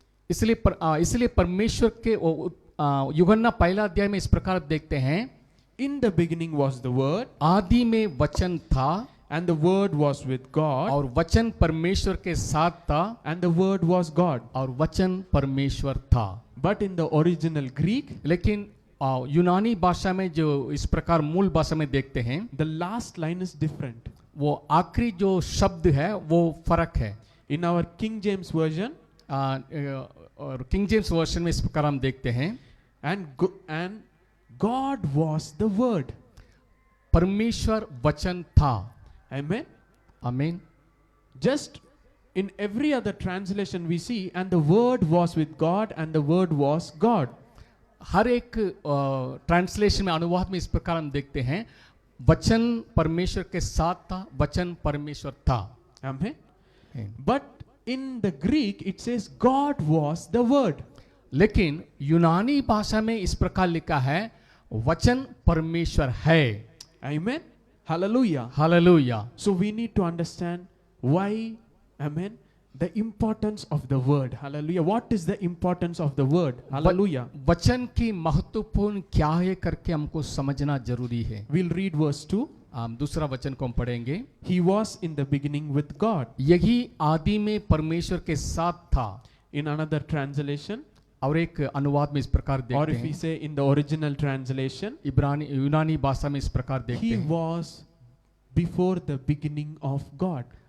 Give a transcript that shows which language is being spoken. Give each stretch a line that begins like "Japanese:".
Hindi: इसलिए परमेश्वर के यूहन्ना पहला अध्याय में इस प्रकार देखते हैं,
English: in the beginning was the word,
Hindi: आदि में वचन था,
English: and the word was with God,
Hindi: और वचन परमेश्वर के साथ था,
English: and the word was God.
Hindi: और वचन परमेश्वर था।
English: But in the original Greek,
Hindi: लेकिन यूनानी भाषा में जो इस प्रकार मूल भाषा में देखते हैं,
English: the last line is different.
Hindi: वो आखिरी जो शब्द है वो फर्क है।
English: In our King James version,
Hindi: और किंग जेम्स वर्जन में इस प्रकार हम देखते हैं,
English: and God was the word.
Hindi: परमेश्वर वचन था।
English: Amen.
Hindi: आमीन।
English: Just in every other translation we see, and the word was with God, and the word was God.
Hindi: हर एक ट्रांसलेशन में, अनुवाद में इस प्रकार हम देखते हैं, वचन परमेश्वर के साथ था, वचन परमेश्वर था।
English: Amen. But in the Greek it says God was the word.
Hindi: लेकिन यूनानी भाषा में इस प्रकार लिखा है वचन परमेश्वर है।
English: Amen. Hallelujah.
Hindi: Hallelujah.
English: So we need to understand why, amen, the importance of the word. Hallelujah. What is the importance of the word? Hallelujah.
Hindi: वचन की महत्वपूर्ण क्या है करके हमको समझना जरूरी है।
English: We'll read verse 2.
Hindi: दूसरा वचन को हम पढ़ेंगे।
English: He was in the beginning with God.
Hindi: यही आदि में परमेश्वर के साथ था।
English: In another translation,
Hindi: और एक अनुवाद में इस प्रकार
English: or
Hindi: देखते
English: if we
Hindi: हैं,
English: say in the original translation,
Hindi: यूनानी भाषा में इस प्रकार देखते
English: he
Hindi: हैं,
English: was before the beginning of God.